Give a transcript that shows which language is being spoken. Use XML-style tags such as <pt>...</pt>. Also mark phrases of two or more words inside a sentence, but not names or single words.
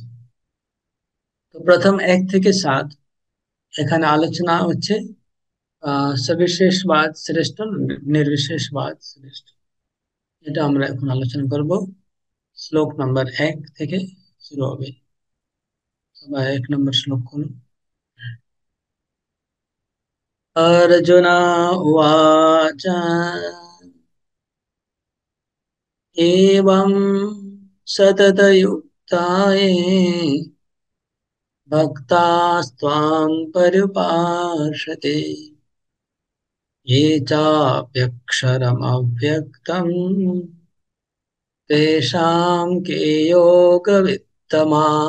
<bn>তো প্রথম 1 থেকে 7 এখানে আলোচনা হচ্ছে সবিশেষবাদ শ্রেষ্ঠ নির্বিশেষবাদ শ্রেষ্ঠ, এটা আমরা এখন আলোচনা করব। শ্লোক নাম্বার 1 থেকে শুরু হবে। সবাই 1 নম্বর শ্লোক খুলুন।</bn> <sa>अर्जुन उवाच एवं सततयुक्ताये भक्तास्त्वां पर्युपासते ये चाप्यक्षरमव्यक्तम् तेषां के योगवित्तमा।</sa>